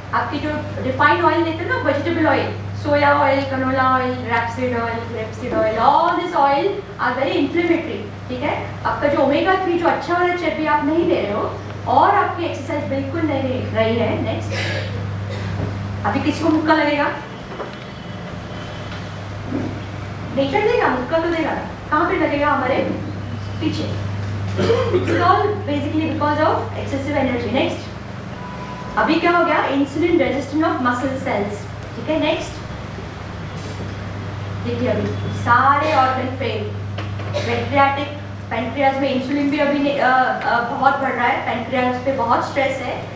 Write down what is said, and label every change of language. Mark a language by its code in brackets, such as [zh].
[hi] आपकी जो refined oil लेते हैं ना, vegetable oil, soya oil, canola oil, rapeseed oil, [en] all this oil are very inflammatory, [hi] ठीक है? आपका जो ओमेगा 3 जो अच्छा वाला चर्बी आप नहीं ले रहे हो, और आपकी एक्सरसाइज बिल्कुल नहीं रही है। नेक्स्ट, अभी किसी को मुक्का लगेगा? नेचर देगा मुक्का, तो देगा। कहाँ पे लगेगा? हमारे पीछे। [en] It's all basically because of excessive energy. [hi] Next, अभी क्या हो गया? Insulin resistant of muscle cells, ठीक है? नेक्स्ट देखिए, अभी सारे ऑर्गन फेल। पैंक्रियाटिक, पैंक्रियाज में इंसुलिन भी अभी बहुत बढ़ रहा है, पैंक्रियाज पे बहुत स्ट्रेस है।